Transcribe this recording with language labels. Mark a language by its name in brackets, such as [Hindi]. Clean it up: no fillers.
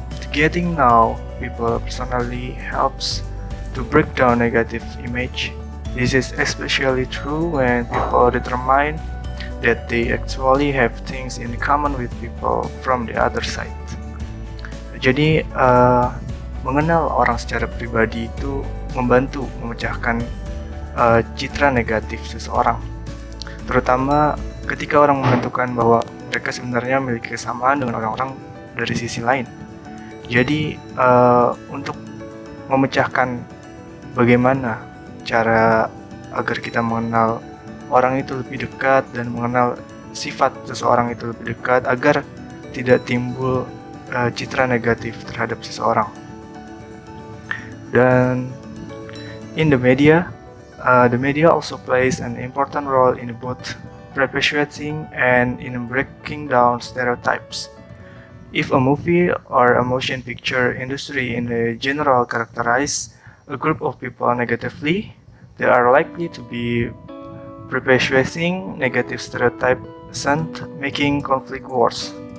[English] Getting know people personally helps to break down negative image. This is especially true when people determine that they actually have things in common with people from the other side. [Indonesian] Jadi mengenal orang secara pribadi itu membantu memecahkan citra negatif seseorang, terutama ketika orang menentukan bahwa mereka sebenarnya memiliki kesamaan dengan orang-orang dari sisi lain. Jadi untuk memecahkan bagaimana cara agar kita mengenal orang itu lebih dekat dan mengenal sifat seseorang itu lebih dekat agar tidak timbul citra negatif terhadap seseorang. [English] Dan in the media also plays an important role in both perpetuating and in breaking down stereotypes. If a movie or a motion picture industry in the general characterize a group of people negatively, they are likely to be perpetuating negative stereotypes and making conflict worse.